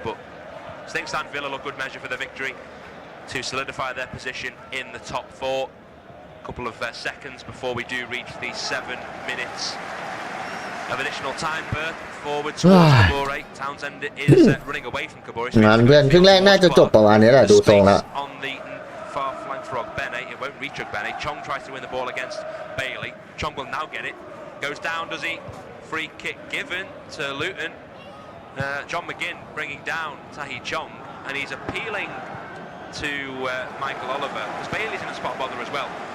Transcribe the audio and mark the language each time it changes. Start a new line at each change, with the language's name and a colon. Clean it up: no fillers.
English: But as things stand, Villa look good measure for the victory to solidify their position in the top 4. A couple of seconds before we do reach the 7 minutes of additional time. Berth forward towards Kabore. Townsend is running away from Kabore.
Thai: งานเพื่อนครึ่งแรกน่าจะจบประมาณนี้แหละดูทรงแล้ว
English: On the far flank for Ogbene, it won't reach Ogbene. Chong tries to win the ball against Bailey. Chong will now get it. Goes down, does he? Free kick given to Luton. John McGinn bringing down Tahi Chong, and he's appealing to Michael Oliver, because Bailey's in a spot bother as well.